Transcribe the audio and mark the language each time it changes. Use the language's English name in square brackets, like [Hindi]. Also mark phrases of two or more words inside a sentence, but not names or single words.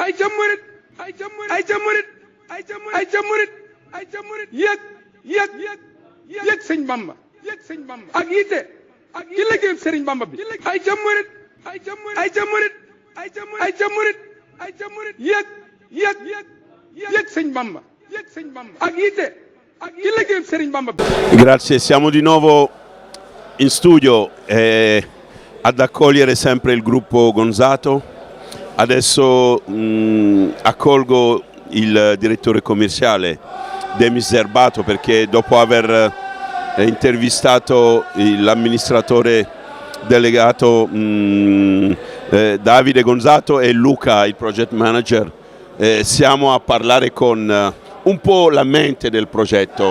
[Wolof] yëg sëñ Bamba ak yitte ci liggéeyub sëriñ Bamba bi ay ca murit yëg sëñ Bamba ak yitte ci liggéeyub sëriñ Bamba bi. [Italian] Grazie, siamo di nuovo in studio ad accogliere sempre il gruppo Gonzato. Adesso accolgo il direttore commerciale Demis Zerbato, perché dopo aver intervistato l'amministratore delegato Davide Gonzato e Luca, il project manager, siamo a parlare con un po' la mente del progetto.